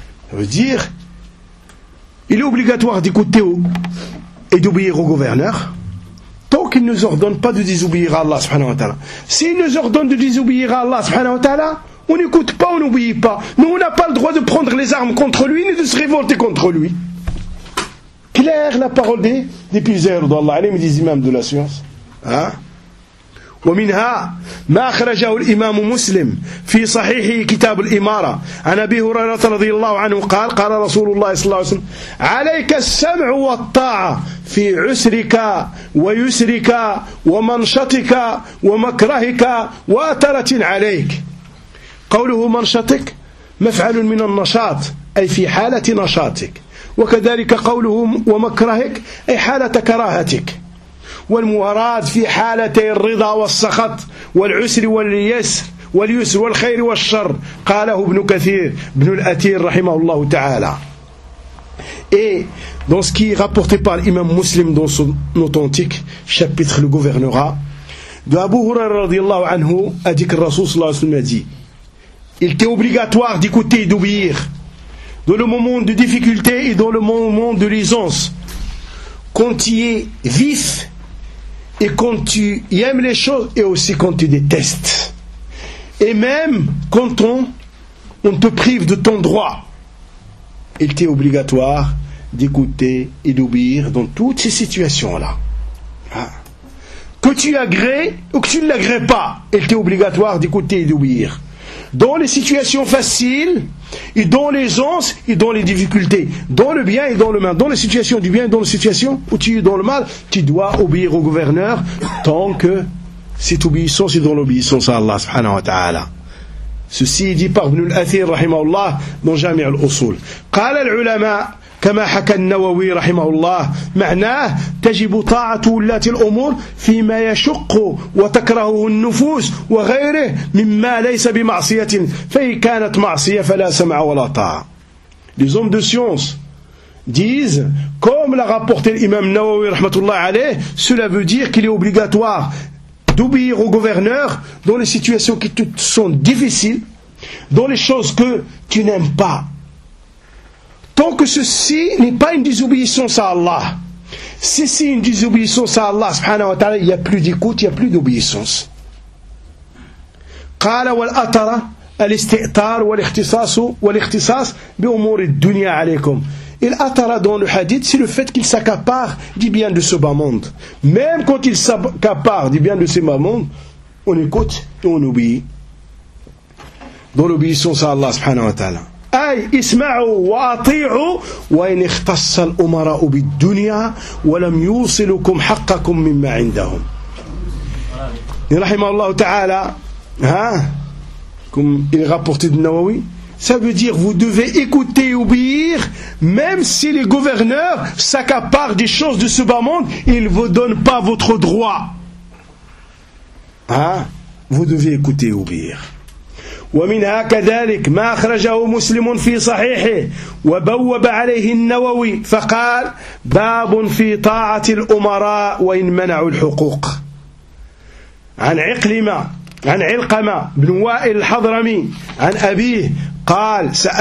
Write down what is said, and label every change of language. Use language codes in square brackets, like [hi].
[fr] Ça veut dire, il est obligatoire d'écouter où et d'obéir au gouverneur, tant qu'il ne nous ordonne pas de désobéir à Allah subhanahu wa ta'ala. S'il nous ordonne de désobéir à Allah subhanahu wa ta'ala, on n'écoute pas, on n'obéit pas. Mais on n'a pas le droit de prendre les armes contre lui, ni de se révolter contre lui. Claire la parole des piseurs d'Allah, les des imams de la science. Hein? [ar] ومنها ما أخرجه الإمام مسلم في صحيحه كتاب الإمارة عن أبي هريرة رضي الله عنه قال: قال رسول الله صلى الله عليه وسلم: عليك السمع والطاعة في عسرك ويسرك ومنشطك ومكرهك وأترة عليك. قوله منشطك مفعل من النشاط أي في حالة نشاطك، وكذلك قوله ومكرهك أي حالة كراهتك، والمراد في حالتي الرضا والسخط والعسر واليسر واليسر والخير والشر. قاله ابن كثير ابن الأثير رحمه الله تعالى. [fr] Et dans ce qui est rapporté par l'imam muslim dans son authentique chapitre le gouvernorat de Abu Hurairah radiyallahu anhu, a dit que le Rasoul sallallahu alayhi wa sallam a dit: il était obligatoire d'écouter et d'obéir dans le moment de difficulté et dans le moment de l'aisance. Quand tu es vif et quand tu aimes les choses, et aussi quand tu détestes. Et même quand on te prive de ton droit, il t'est obligatoire d'écouter et d'obéir dans toutes ces situations-là. Hein? Que tu agrées ou que tu ne l'agrées pas, il t'est obligatoire d'écouter et d'obéir. Dans les situations faciles, et dans l'aisance, et dans les difficultés, dans le bien et dans le mal, dans les situations du bien et dans les situations où tu es dans le mal, tu dois obéir au gouverneur tant que cette obéissance est dans l'obéissance à Allah subhanahu wa ta'ala. Ceci est dit par Ibn al-Athir rahimahullah dans Jami' al-Usul. [ar] قال العلماء كما حكى النووي رحمه الله معناه تجب طاعة ولاة الأمور فيما يشق وتكرهه النفوس وغيره مما ليس بمعصية فإن كانت معصية فلا سمع ولا طاعة. [fr] Les hommes de science disent, comme l'a rapporté l'imam Nawawi rahmatullah alayh, cela veut dire qu'il est obligatoire d'obéir au gouverneur dans les situations qui te sont difficiles, dans les choses que tu n'aimes pas. Tant que ceci n'est pas une désobéissance à Allah. Si c'est une désobéissance à Allah subhanahu wa ta'ala, il n'y a plus d'écoute, il n'y a plus d'obéissance. [ar] قال والأطرة الاستئطار والاختصاص والاختصاص بأمور الدنيا عليكم. [fr] Il attara dans le hadith, c'est le fait qu'il s'accapare du bien de ce bas monde. Même quand il s'accapare du bien de ce bas monde, on écoute et on obéit. Dans l'obéissance à Allah subhanahu wa ta'ala. [ar] أي اسمعوا وأطيعوا وإن اختص الأمراء بالدنيا ولم يوصلكم حقكم مما عندهم. [fr] Et rahimahullahu ta'ala, hein, comme il rapportait de Nawawi, ça veut dire vous devez écouter et obéir, même si les gouverneurs s'accaparent des choses de ce bas monde, ils ne vous donnent pas votre droit. Hein? Vous devez écouter et obéir. [ar] ومنها كذلك ما أخرجه مسلم في صحيحه وبوب عليه النووي فقال باب في طاعة الأمراء وإن منعوا الحقوق عن علقمة بن وائل الحضرمي عن أبيه قال